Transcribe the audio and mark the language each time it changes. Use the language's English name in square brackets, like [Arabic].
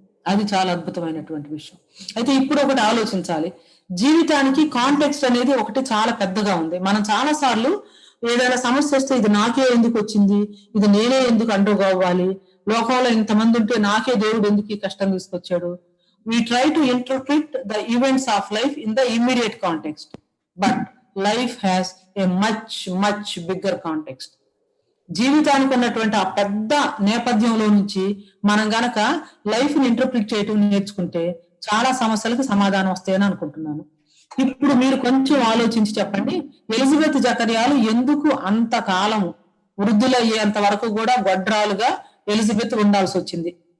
[Telugu] అది చాలా అద్భుతమైనటువంటి విషయం. అయితే ఇప్పుడు ఒకటి ఆలోచించాలి, జీవితానికి కాంటెక్స్ట్ అనేది ఒకటి చాలా పెద్దగా ఉంది. మనం చాలా సార్లు ఏదైనా సమస్య వస్తే ఇది నాకే ఎందుకు వచ్చింది, ఇది నేనే ఎందుకు అండోగవ్వాలి, లోకంలో ఇంతమంది ఉంటే నాకే దేవుడు ఎందుకు ఈ కష్టం తీసుకొచ్చాడు. [English] We try to interpret the events of life in the immediate context, but life has a much bigger context. [Telugu] జీవితానికి ఉన్నటువంటి ఆ పెద్ద నేపథ్యంలో నుంచి మనం గనక లైఫ్ ని ఇంటర్ప్రిట్ చేయటం నేర్చుకుంటే చాలా సమస్యలకు సమాధానం వస్తాయని అనుకుంటున్నాను. ఇప్పుడు మీరు కొంచెం ఆలోచించి చెప్పండి, ఎలిజబెత్ జకర్యాలు ఎందుకు అంత కాలం వృద్ధులయ్యేంత వరకు కూడా గొడ్రాలుగా ఎలిజబెత్ ఉండాల్సి వచ్చింది?